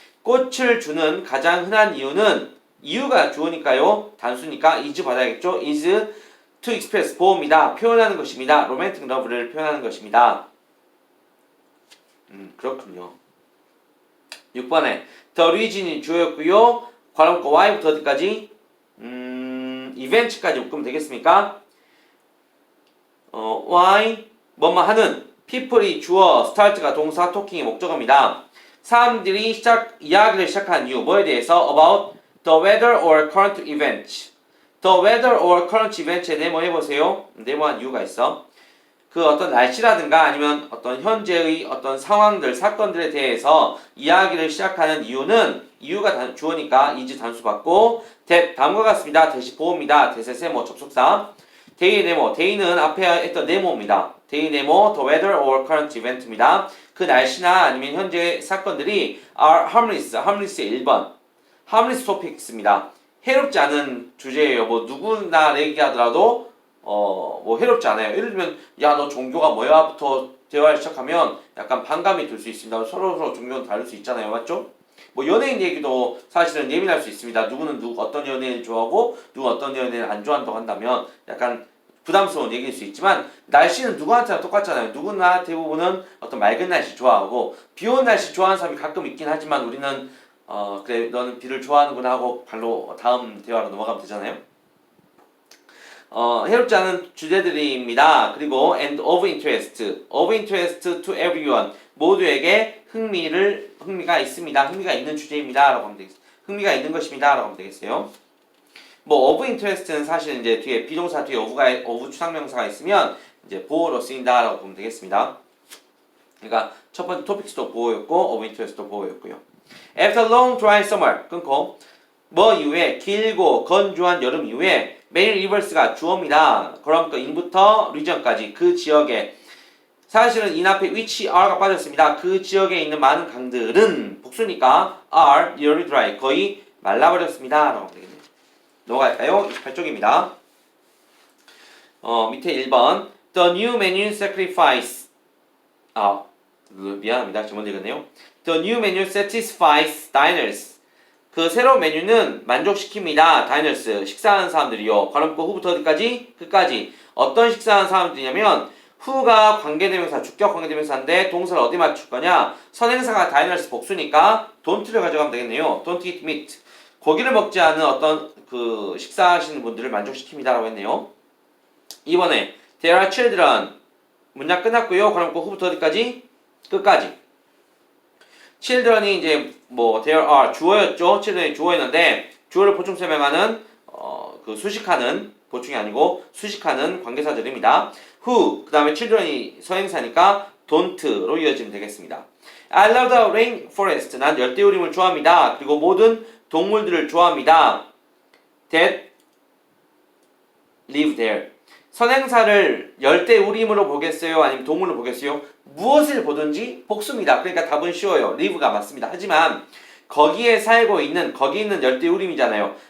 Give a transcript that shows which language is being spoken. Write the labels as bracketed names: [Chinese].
[Korean] 꽃을 주는 가장 흔한 이유는 이유가 주어니까요. 단수니까 is 받아야겠죠. [English] is to express [Korean] 보호입니다. 표현하는 것입니다. romantic love를 표현하는 것입니다. 그렇군요. 6번에 the reason이 주어였고요. 괄호코 why부터 어디까지? event까지 묶으면 되겠습니까? why 뭐뭐 하는 people이 주어, start가 동사, talking이 목적어입니다. 사람들이 이야기를 시작한 이유 뭐에 대해서 [English] about the weather or current events. the weather or current events에 네모해보세요. [Korean] 네모한 이유가 있어. 그 어떤 날씨라든가 아니면 어떤 현재의 어떤 상황들, 사건들에 대해서 이야기를 시작하는 이유가 주어니까 is 단수 받고 that 다음과 같습니다. 대시 보호입니다. 대세 세모 접속사. 데이 네모, 데이는 앞에 했던 네모입니다. [English] 데이 네모, the weather or current event입니다. [Korean] 그 날씨나 아니면 현재 사건들이 [English] are harmless [Korean] 의 1번. [English] harmless topics입니다. [Korean] 해롭지 않은 주제예요. 뭐 누구나 얘기하더라도 뭐 해롭지 않아요. 예를 들면 야 너 종교가 뭐야?부터 대화를 시작하면 약간 반감이 들 수 있습니다. 서로 종교는 다를 수 있잖아요. 맞죠? 뭐 연예인 얘기도 사실은 예민할 수 있습니다. 누구는 어떤 연예인을 좋아하고 누구 어떤 연예인을 안 좋아한다고 한다면 약간 부담스러운 얘기일 수 있지만 날씨는 누구한테나 똑같잖아요. 누구나 대부분은 어떤 맑은 날씨 좋아하고 비 오는 날씨 좋아하는 사람이 가끔 있긴 하지만 우리는 그래 너는 비를 좋아하는구나 하고 발로 다음 대화로 넘어가면 되잖아요. 해롭지 않은 주제들입니다. [English] 그리고 and of interest to everyone [Korean] 모두에게 흥미가 있습니다. 흥미가 있는 주제입니다. 라고 하면 되겠어요. 흥미가 있는 것입니다. 라고 하면 되겠어요. 뭐 of interest는 사실 이제 뒤에 비동사 뒤에 of 추상명사가 있으면 이제 보호로 쓰인다 라고 보면 되겠습니다. 그러니까 첫 번째 topics도 보호였고 of interest도 보호였고요. [English] After long dry summer [Korean] 끊고 뭐 이후에 길고 건조한 여름 이후에 many rivers가 주어입니다. 그럼 그 in부터 region까지 그 지역에 사실은 in 앞에 which are가 빠졌습니다. 그 지역에 있는 많은 강들은 복수니까 [English] are nearly dry [Korean] 거의 말라버렸습니다. 라고 하면 되겠네요. 넘어갈까요? 28쪽입니다. 밑에 1번 [English] The new menu sacrifice [Korean] 미안합니다. [English] 잘못 읽었네요. The new menu satisfies diners [Korean] 그 새로운 메뉴는 만족시킵니다. 다이너스 식사하는 사람들이요. 괄호문구 후부터 어디까지? 끝까지. 어떤 식사하는 사람들이냐면 후가 관계대명사, 주격 관계대명사인데 동사를 어디 맞출 거냐? 선행사가 다이너스 복수니까 don't를 가져가면 되겠네요. [English] Don't eat meat. [Korean] 고기를 먹지 않은 어떤 그 식사하시는 분들을 만족시킵니다라고 했네요. 이번에 There are children 문장 끝났고요. 괄호문구 후부터 어디까지? 끝까지. children이 이제 뭐 there are 주어였죠. children이 주어였는데 주어를 보충 설명하는 그 수식하는 보충이 아니고 수식하는 관계사들입니다. who 그 다음에 children이 서행사니까 don't로 이어지면 되겠습니다. [English] I love the rainforest [Korean] 난 열대우림을 좋아합니다. 그리고 모든 동물들을 좋아합니다. [English] that live there [Korean] 선행사를 열대우림으로 보겠어요? 아니면 동물로 보겠어요? 무엇을 보든지 복수입니다. 그러니까 답은 쉬워요. live가 맞습니다. 하지만 거기 있는 열대우림이잖아요.